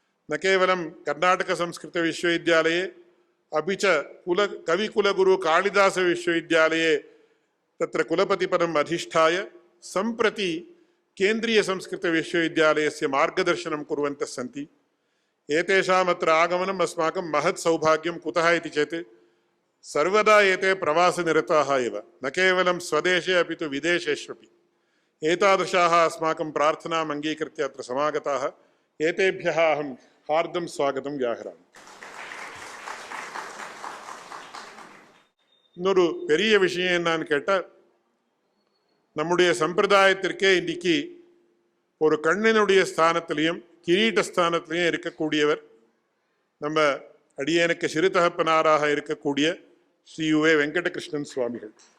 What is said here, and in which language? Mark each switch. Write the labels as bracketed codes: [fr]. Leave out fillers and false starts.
[sa] ನ ಕೇವಲಂ ಕರ್ನಾಟಕ ಸಂಸ್ಕೃತ ವಿಶ್ವವಿದ್ಯಾಲಯೇ ಅಪಿ ಚ ಕವಿಕುಲಗುರು ಕಾಳಿದಾಸ ವಿಶ್ವವಿದ್ಯಾಲಯೇ ತತ್ರ ಕುಲಪತಿ ಪದಂ ಅಧಿಷ್ಠಾಯ ಸಂಪ್ರತಿ ಕೇಂದ್ರೀಯ ಸಂಸ್ಕೃತ ವಿಶ್ವವಿದ್ಯಾಲಯಸ್ಯ ಮಾರ್ಗದರ್ಶನಂ ಕುರ್ವಂತಃ ಸಂತಿ. ಏತೇಷಾಂ ಅತ್ರ ಆಗಮನಂ ಅಸ್ಮಾಕಂ ಮಹತ್ ಸೌಭಾಗ್ಯಂ ಕುತಃ ಇತಿ ಚೇತ್ ಸರ್ವದಾ ಏತೆ ಪ್ರವಾಸನಿರತಾಃ एव, न केवलं स्वदेशे अपि तु विदेशेष्वपि. एतादृशाः अस्माकं प्रार्थनाम् अङ्गीकृत्य अत्र समागताः. एतेभ्यः अहं हार्दं स्वागतं व्याहरामि. [ta] இன்னொரு பெரிய விஷயம் என்னன்னு கேட்டால், நம்முடைய சம்பிரதாயத்திற்கே இன்னைக்கு ஒரு கண்ணினுடைய ஸ்தானத்திலையும் கிரீட்ட ஸ்தானத்திலையும் இருக்கக்கூடியவர் நம்ம அடியேனுக்கு சிறுதகப்பனாராக இருக்கக்கூடிய ஸ்ரீ யுவே வெங்கடகிருஷ்ணன் சுவாமிகள்.